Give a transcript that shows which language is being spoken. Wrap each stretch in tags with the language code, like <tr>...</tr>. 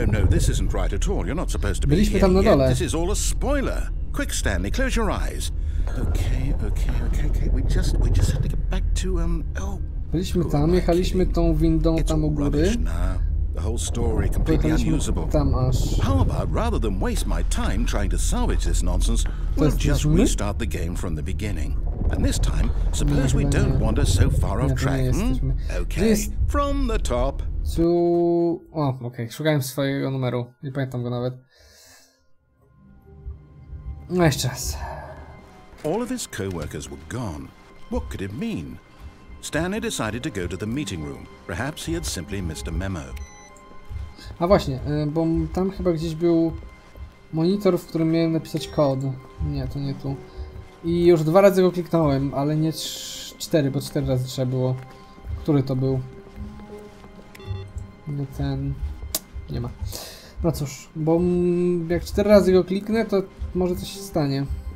<en>This isn't right at all. You're not supposed to be</en> <pl>Byliśmy tam na</pl> <en>yet.</en> <pl>dole.</pl> <en>This is all a spoiler. Quick, Stanley, close your eyes. Okay. We just have to get back to</en> <pl>Byliśmy tam, jechaliśmy tą windą tam u góry.</pl> <en>The whole story completely unusable.</en> <pl>Tam aż.</pl> <en>How about rather than waste my time trying to salvage this nonsense, we'll just restart the game from the beginning. And this time, suppose we don't wander so far off track. Okay, from the top.</en> <pl>O, okej, szukałem swojego numeru. Nie pamiętam go nawet. No jeszcze raz.</pl> <en>All of his co-workers were gone. What could it mean? Stanley decided to go to the meeting room. Perhaps he had simply missed a memo.</en> <pl>A właśnie, bo tam chyba gdzieś był monitor, w którym miałem napisać kod. Nie, to nie tu. I już 2 razy go kliknąłem, ale nie 4, bo 4 razy trzeba było. Który to był? Nie ten... Nie ma. No cóż, bo jak 4 razy go kliknę, to może coś się stanie.</pl>